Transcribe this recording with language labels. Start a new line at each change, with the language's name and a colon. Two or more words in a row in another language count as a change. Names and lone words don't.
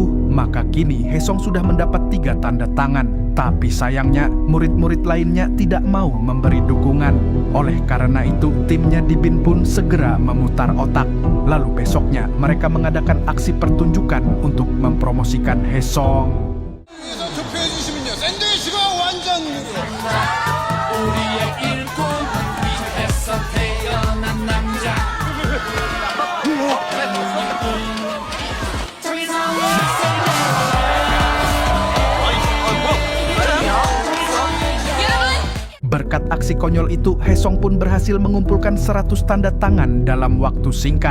Indonesian: Maka kini Hesong sudah mendapat 3 tanda tangan. Tapi sayangnya murid-murid lainnya tidak mau memberi dukungan. Oleh karena itu timnya di BIN pun segera memutar otak. Lalu besoknya mereka mengadakan aksi pertunjukan untuk mempromosikan Hesong.
Korean: 투표해주시면요 샌드위치가 완전 우리의 일꾼 위에서 태어난 남자
Indonesian: Berkat aksi konyol itu, Hesong pun berhasil mengumpulkan 100 tanda tangan dalam waktu singkat.